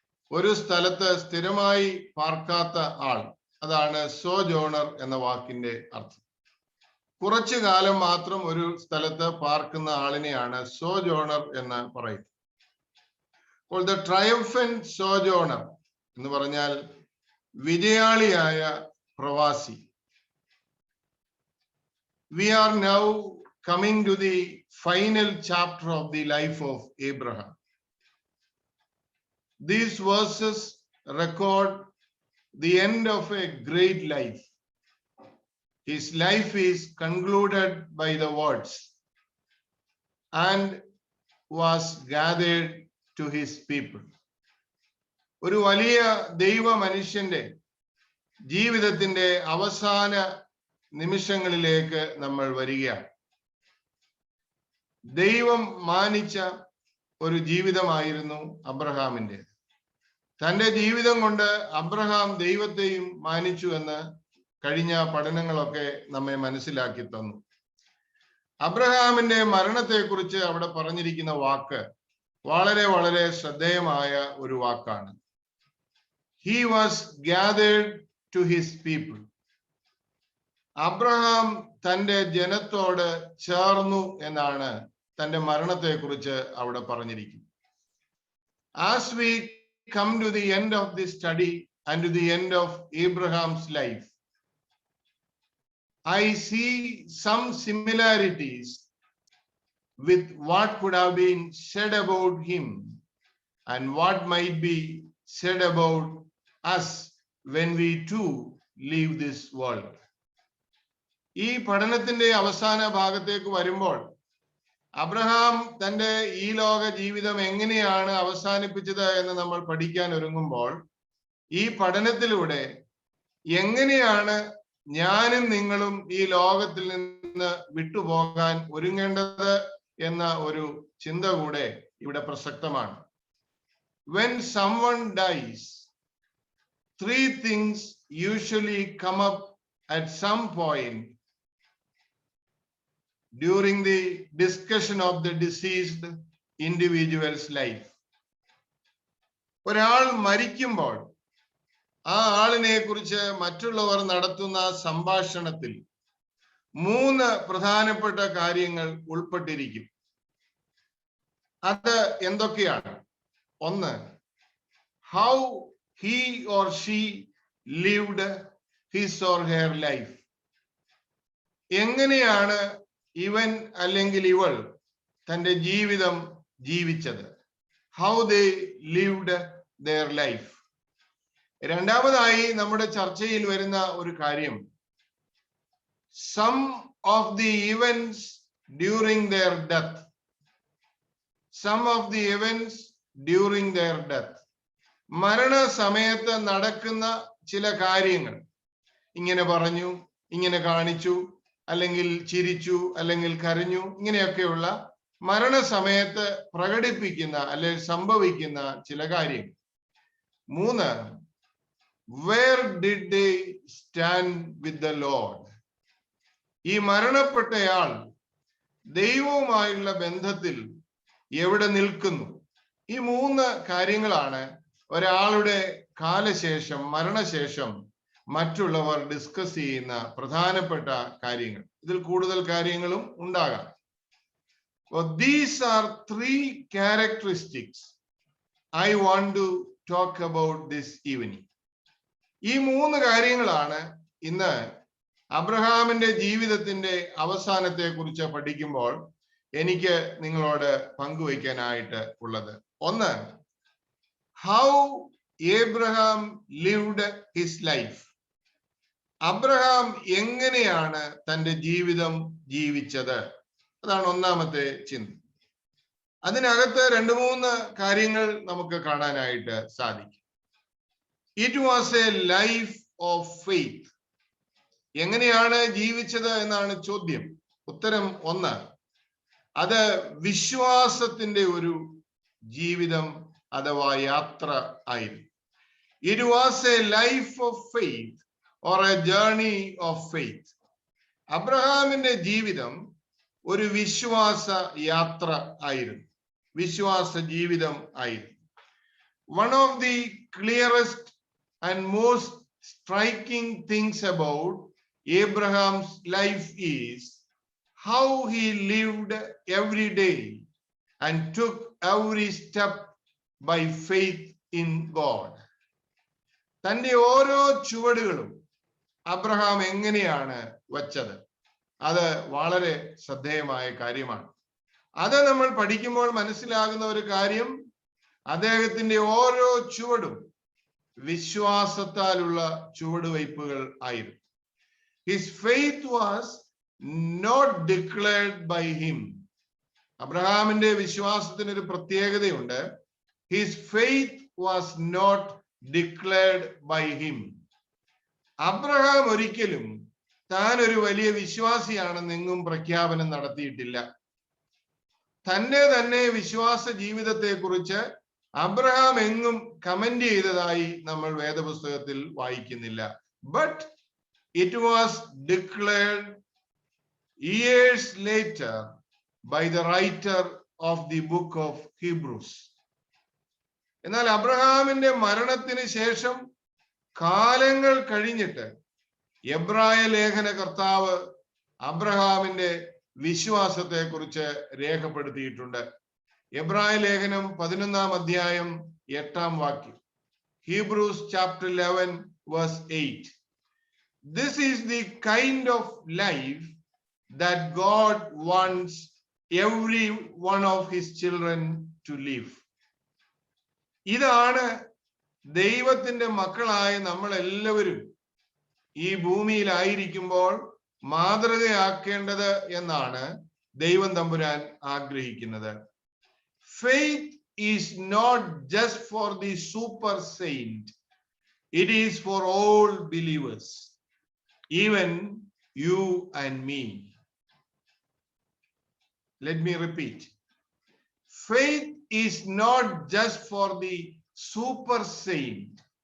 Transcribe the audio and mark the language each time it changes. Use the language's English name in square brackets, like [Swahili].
[Malayalam] ഒരു സ്ഥലത്ത് സ്ഥിരമായി പാർക്കാത്ത ആൾ, അതാണ് സോജോണർ എന്ന വാക്കിന്റെ അർത്ഥം. കുറച്ചു കാലം മാത്രം ഒരു സ്ഥലത്ത് പാർക്കുന്ന ആളിനെയാണ് സോജോണർ എന്ന് പറയുന്നത്. അപ്പോൾ ദ ട്രയംഫന്റ് സോജോണർ എന്ന് പറഞ്ഞാൽ വിജയാളിയായ പ്രവാസി. [English] We are now coming to the final chapter of the life of Abraham. These verses record the end of a great life. His life is concluded by the words, and was gathered to his people. [Malayalam] ഒരു വലിയ ദൈവ മനുഷ്യന്റെ ജീവിതത്തിന്റെ അവസാന നിമിഷങ്ങളിലേക്ക് നമ്മൾ വരികയാണ്. ദൈവം മാനിച്ച ഒരു ജീവിതമായിരുന്നു അബ്രഹാമിന്റെ. തന്റെ ജീവിതം കൊണ്ട് അബ്രഹാം ദൈവത്തെയും മാനിച്ചു എന്ന് കഴിഞ്ഞ പഠനങ്ങളൊക്കെ നമ്മെ മനസ്സിലാക്കി തന്നു. അബ്രഹാമിന്റെ മരണത്തെക്കുറിച്ച് അവിടെ പറഞ്ഞിരിക്കുന്ന വാക്ക് വളരെ വളരെ ശ്രദ്ധേയമായ ഒരു വാക്കാണ്. [English] He was gathered to his people. [Malayalam] Abraham തന്റെ ജനത്തോട് ചേർന്നു എന്നാണ് തന്റെ മരണത്തെക്കുറിച്ച് അവിടെ പറഞ്ഞിരിക്കുന്നത്. [English] As we come to the end of this study and to the end of Abraham's life, I see some similarities with what could have been said about him and what might be said about us when we too leave this world. [Malayalam] ഈ പഠനത്തിന്റെ അവസാന ഭാഗത്തേക്ക് വരുമ്പോൾ Abraham തന്റെ ഈ ലോക ജീവിതം എങ്ങനെയാണ് അവസാനിപ്പിച്ചത് എന്ന് നമ്മൾ പഠിക്കാൻ ഒരുങ്ങുമ്പോൾ ഈ പഠനത്തിലൂടെ എങ്ങനെയാണ് ഞാനും നിങ്ങളും ഈ ലോകത്തിൽ നിന്ന് വിട്ടുപോകാൻ ഒരുങ്ങേണ്ടത് എന്ന ഒരു ചിന്ത കൂടെ ഇവിടെ പ്രസക്തമാണ്. [English] When someone dies, three things usually come up at some point during the discussion of the deceased individual's life. [Malayalam] ഒരാൾ മരിക്കുമ്പോൾ ആ ആളിനെ കുറിച്ച് മറ്റുള്ളവർ നടത്തുന്ന സംഭാഷണത്തിൽ മൂന്ന് പ്രധാനപ്പെട്ട കാര്യങ്ങൾ ഉൾപ്പെട്ടിരിക്കും. അത് എന്തൊക്കെയാണ്? ഒന്ന്, [English] how he or she lived his or her life. [Malayalam] എങ്ങനെയാണ് ഇവൻ അല്ലെങ്കിൽ ഇവൾ തന്റെ ജീവിതം ജീവിച്ചത്? [English] How they lived their life. [Malayalam] രണ്ടാമതായി നമ്മുടെ ചർച്ചയിൽ വരുന്ന ഒരു കാര്യം, [English] some of the events during their death. Some of the events during their death. [Malayalam] മരണ സമയത്ത് നടക്കുന്ന ചില കാര്യങ്ങൾ, ഇങ്ങനെ പറഞ്ഞു, ഇങ്ങനെ കാണിച്ചു, അല്ലെങ്കിൽ ചിരിച്ചു, അല്ലെങ്കിൽ കരഞ്ഞു, ഇങ്ങനെയൊക്കെയുള്ള മരണസമയത്ത് പ്രകടിപ്പിക്കുന്ന അല്ലെങ്കിൽ സംഭവിക്കുന്ന ചില കാര്യങ്ങൾ. മൂന്ന്, [English] where did they stand with the Lord? [Malayalam] ഈ മരണപ്പെട്ടയാൾ ദൈവവുമായുള്ള ബന്ധത്തിൽ എവിടെ നിൽക്കുന്നു? ഈ മൂന്ന് കാര്യങ്ങളാണ് ഒരാളുടെ കാലശേഷം, മരണശേഷം മറ്റുള്ളവർ ഡിസ്കസ് ചെയ്യുന്ന പ്രധാനപ്പെട്ട കാര്യങ്ങൾ. ഇതിൽ കൂടുതൽ കാര്യങ്ങളും ഉണ്ടാകാം. [English] These are three characteristics I want to talk about this evening. [Malayalam] ഈ മൂന്ന് കാര്യങ്ങളാണ് ഇന്ന് അബ്രഹാമിന്റെ ജീവിതത്തിന്റെ അവസാനത്തെ കുറിച്ച് പഠിക്കുമ്പോൾ എനിക്ക് നിങ്ങളോട് പങ്കുവയ്ക്കാനായിട്ട് ഉള്ളത്. ഒന്ന്, [English] how Abraham lived his life. [Malayalam] Abraham എങ്ങനെയാണ് തന്റെ ജീവിതം ജീവിച്ചത്? അതാണ് ഒന്നാമത്തെ ചിന്ത. അതിനകത്ത് രണ്ട് മൂന്ന് കാര്യങ്ങൾ നമുക്ക് കാണാനായിട്ട് സാധിക്കും. [English] It was a life of faith. [Malayalam] എങ്ങനെയാണ് ജീവിച്ചത് എന്നാണ് ചോദ്യം. ഉത്തരം ഒന്ന്, അത് വിശ്വാസത്തിന്റെ ഒരു ജീവിതം അഥവാ യാത്ര ആയിരുന്നു. [English] It was a life of faith or a journey of faith. [Malayalam] അബ്രഹാമിന്റെ ജീവിതം ഒരു വിശ്വാസ യാത്ര ആയിരുന്നു, വിശ്വാസ ജീവിതം ആയിരുന്നു. [English] One of the clearest and most striking things about Abraham's life is how he lived every day and took every step by faith in God. [Malayalam] തന്റെ ഓരോ ചുവടുകളും അബ്രഹാം എങ്ങനെയാണ് വച്ചത്? അത് വളരെ ശ്രദ്ധേയമായ കാര്യമാണ്. അത് നമ്മൾ പഠിക്കുമ്പോൾ മനസ്സിലാകുന്ന ഒരു കാര്യം, അദ്ദേഹത്തിന്റെ ഓരോ ചുവടും വിശ്വാസത്താലുള്ള ചുവടുവയ്പ്പുകൾ ആയിരുന്നു. [English] His faith was not declared by him. [Malayalam] അബ്രഹാമിന്റെ വിശ്വാസത്തിന് ഒരു പ്രത്യേകതയുണ്ട്. [English] His faith was not declared by him. [Malayalam] Abraham ഒരിക്കലും താൻ ഒരു വലിയ വിശ്വാസിയാണെന്നെങ്ങും പ്രഖ്യാപനം നടത്തിയിട്ടില്ല. തന്നെ വിശ്വാസ ജീവിതത്തെ കുറിച്ച് അബ്രഹാം എങ്ങും കമന്റ് ചെയ്തതായി നമ്മൾ വേദപുസ്തകത്തിൽ വായിക്കുന്നില്ല. [English] But it was declared years later by the writer of the book of Hebrews. [Malayalam] എന്നാൽ അബ്രഹാമിന്റെ മരണത്തിന് ശേഷം കാലങ്ങൾ കഴിഞ്ഞിട്ട് എബ്രായ ലേഖന കർത്താവ് അബ്രഹാമിന്റെ വിശ്വാസത്തെ കുറിച്ച് രേഖപ്പെടുത്തിയിട്ടുണ്ട്. എബ്രായ ലേഖനം 11-ാം അധ്യായം 8-ാം വാക്യം. [English] Hebrews chapter 11 verse 8. This is the kind of life that God wants every one of his children to live. [Malayalam] ഇതാണ് ദൈവത്തിന്റെ മക്കളായ നമ്മൾ എല്ലാവരും ഈ ഭൂമിയിലായിരിക്കുമ്പോൾ മാതൃകയാക്കേണ്ടത് എന്നാണ് ദൈവം തമ്പുരാൻ ആഗ്രഹിക്കുന്നത്. [English] Faith is not just for the super saint. It is for all believers. Even you and me. Let me repeat. Faith is not just for the super saint.